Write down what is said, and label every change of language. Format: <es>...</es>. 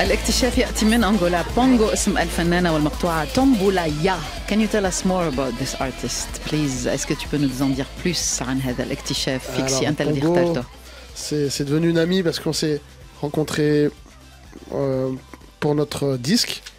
<ar>الاكتشاف يأتي من أنغولا. بونغو اسم الفنانة والمقطوعة تومبولايا.</ar> <en>Can you tell us more about this artist, please?</en> <fr>Est-ce que tu peux nous en dire plus</fr> <ar>عن هذا الاكتشاف فيكسي أنت الذي اخترته?</ar> <fr>C'est devenu une amie parce qu'on s'est rencontrés pour notre disque.</fr>